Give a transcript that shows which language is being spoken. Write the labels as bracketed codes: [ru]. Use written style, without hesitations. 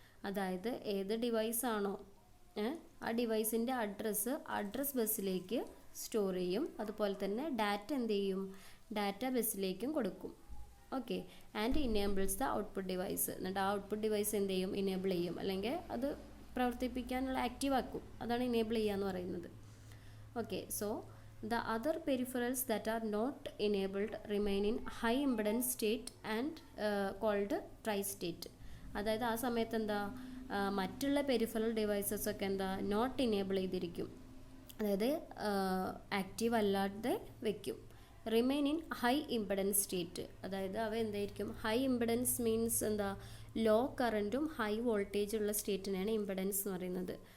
[ml] അതായത് ഏത് ഡിവൈസാണോ ആ ഡിവൈസിൻ്റെ അഡ്രസ് ബസ്സിലേക്ക് സ്റ്റോർ ചെയ്യും. അതുപോലെ തന്നെ ഡാറ്റ എന്ത് ചെയ്യും, ഡാറ്റ ബസ്സിലേക്കും കൊടുക്കും. Okay, [en] And enables the output device. [ml] എന്നിട്ട് ആ ഔട്ട്പുട്ട് ഡിവൈസ് എന്ത് ചെയ്യും, ഇനേബിൾ ചെയ്യും, അല്ലെങ്കിൽ അത് പ്രവർത്തിപ്പിക്കാനുള്ള ആക്റ്റീവ് ആക്കും. അതാണ് ഇനേബിൾ ചെയ്യുക എന്ന് പറയുന്നത്. [en] Okay, so the other peripherals that are not enabled remain in high impedance state and called tri-state. [ml] അതായത് ആ സമയത്ത് എന്താ, മറ്റുള്ള പെരിഫറൽ ഡിവൈസസ് ഒക്കെ എന്താ നോട്ട് ഇനേബിൾ ചെയ്തിരിക്കും, അതായത് ആക്റ്റീവ് അല്ലാതെ വെക്കും. [en] remain in high impedance state, [ml] അതായത് അവ എന്തായിരിക്കും, ഹൈ ഇംപെഡൻസ് മീൻസ് എന്താ, ലോ കറൻറ്റും ഹൈ വോൾട്ടേജ് ഉള്ള സ്റ്റേറ്റിനാണ് ഇംപെഡൻസ് എന്ന് പറയുന്നത്.